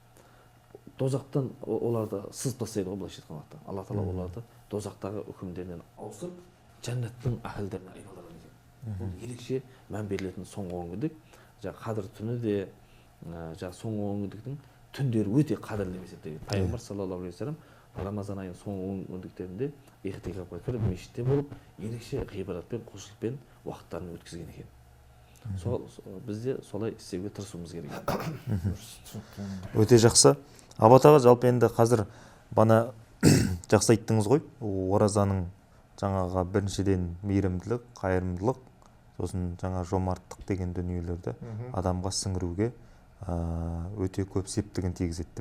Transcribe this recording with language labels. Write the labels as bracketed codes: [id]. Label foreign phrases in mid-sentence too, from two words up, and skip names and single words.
[kk] Дозақтан оларды сызып тастайды ғой, былайша айтқан уақытта. Алла Тағала оларды дозақтағы үкімдерінен ауысып, жәннаттың әһлдеріне айналдырады екен. Бұл ерекше мән берілетін соңғы 10 күндік. Қадір түні де, соңғы 10 күндіктің түндері өте қадірлі деп есептеледі. Пайғамбар [ar] صلى الله عليه وسلم [kk] Рамазан айының соңғы 10 күндіктерінде ихтикафқа кіріп, мешітте болып, ерекше ғибадатпен, құлшылықпен уақыттарын өткізген екен. Бізде солай істеуге тырысуымыз керек. Өте жақсы. Абат аға, жалпы енді қазір бана жақсы айттыңыз ғой, оразаның жаңаға біріншіден мейірімділік, қайырымдылық, сосын жаңа жомарттық деген дүниелерді адамға сіңіруге өте көп септігін тигізеді деп.